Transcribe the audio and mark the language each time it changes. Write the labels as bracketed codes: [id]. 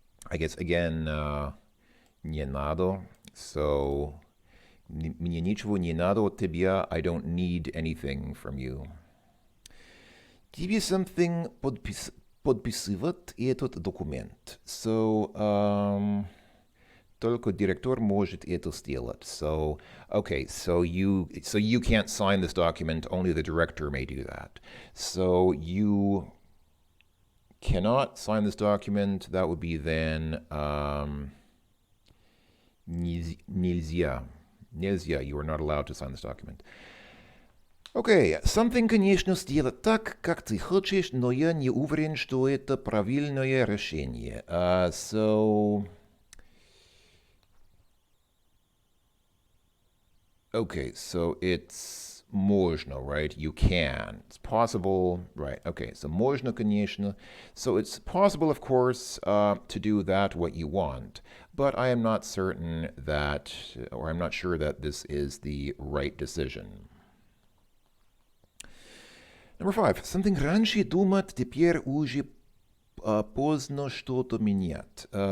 [en] I guess again, [ru] не надо. So, мне ничего не надо от тебя. [en] I don't need anything from you. [ru] Тебе something подписывать этот документ. So, только директор может это сделать. [en] So, okay, so you can't sign this document. Only the director may do that. So you cannot sign this document. That would be then нельзя. [ru] Нельзя. [en] You are not allowed to sign this document. [ru] Okay, something, конечно, сделать так, как ты хочешь, но я не уверен, что это правильное решение. [en] So, okay, so it's можно, right? You can. It's possible, right? Okay, so [ru] можно, конечно. [en] So it's possible, of course, to do that what you want, but I am not certain that, or I'm not sure that this is the right decision. Number 5. [ru] Something раньше думать, теперь уже поздно что-то менять.